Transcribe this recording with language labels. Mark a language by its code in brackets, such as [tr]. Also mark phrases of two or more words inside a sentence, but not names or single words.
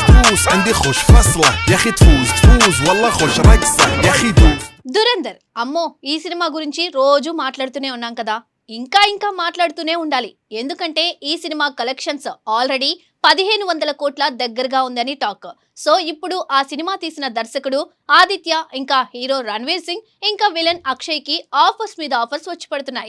[ar] فلوس عندي خوش فصلة يا اخي تفوز والله خوش رقصة يا اخي دوس. [te] దురంధర్ అమ్మో ఈ సినిమా గురించి రోజు మాట్లాడుతూనే ఉన్నాం కదా, ఇంకా మాట్లాడుతూనే ఉండాలి. ఎందుకంటే ఈ సినిమా [en] collections already [te] 1500 కోట్ల దగ్గరగా ఉందని టాక్. సో ఇప్పుడు ఆ సినిమా తీసిన దర్శకుడు ఆదిత్య, ఇంకా హీరో రణ్వీర్ సింగ్, ఇంకా విలన్ అక్షయ్ కి ఆఫర్స్ మీద ఆఫర్స్ వచ్చి పడుతున్నాయి.